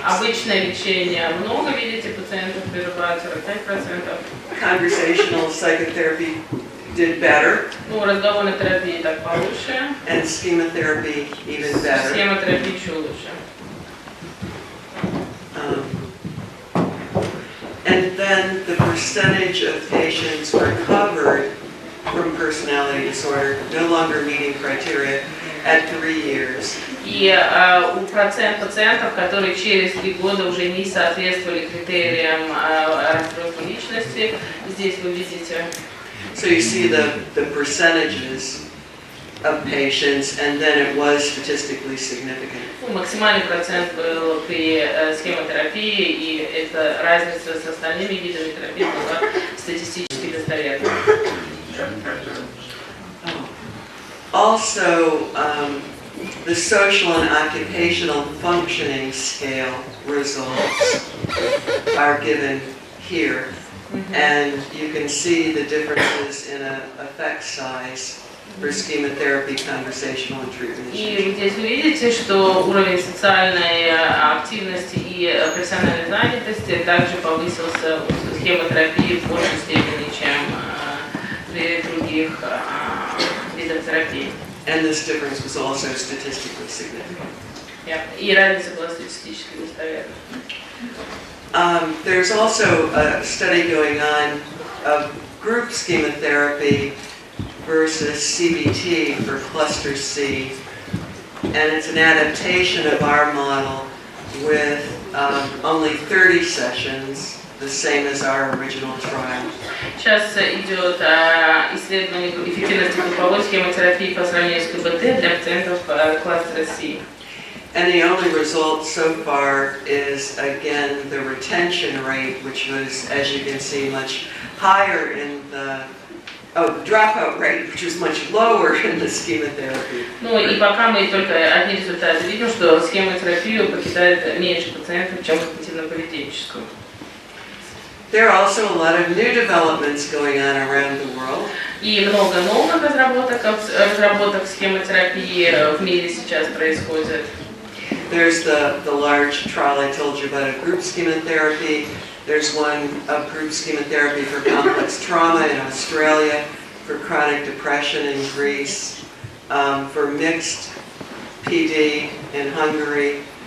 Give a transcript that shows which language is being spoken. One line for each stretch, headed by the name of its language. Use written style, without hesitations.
Russian: Обычное лечение много, видите, пациентов прерывают 45%.
English: Conversational psychotherapy did better,
Russian: Ну, разговорной терапии так получше,
English: and Schema-Therapy even better.
Russian: схемотерапия еще лучше.
English: And then the percentage of patients recovered from personality disorder, no longer meeting criteria, at 3 years.
Russian: И процент пациентов, которые через 3 года уже не соответствовали критериям расстройства личности, здесь вы видите.
English: So you see the percentages of patients, and then it was statistically significant.
Russian: Максимальный процент был при схемотерапии, и эта разница с остальными видами терапии была статистически достоверна.
English: Also, the social and occupational functioning scale results are given here, and you can see the differences in effect size for Schema-Therapy, conversational, and treatment issues.
Russian: И здесь вы видите, что уровень социальной активности и профессиональной занятости также повысился в схемотерапии в большей степени, чем при других видах терапии.
English: And this difference was also statistically significant.
Russian: И разница была статистически достоверна.
English: There's also a study going on of group Schema-Therapy versus CBT for cluster C, and it's an adaptation of our model with only 30 sessions, the same as our original trial.
Russian: Сейчас идет исследование эффективности групповой схемотерапии по сравнению с КБТ для пациентов кластера C.
English: And the only result so far is, again, the retention rate, which was, as you can see, much higher in the dropout rate, which was much lower in the Schema-Therapy.
Russian: Ну и пока мы только одни результаты видим, что схемотерапию покидает меньше пациентов, чем когнитивно-поведенческую.
English: There are also a lot of new developments going on around the world.
Russian: И много новых разработок схемотерапии в мире сейчас происходит.
English: There's the large trial I told you about of group Schema-Therapy. There's one of group Schema-Therapy for complex trauma in Australia, for chronic depression in Greece, for mixed PD in Hungary.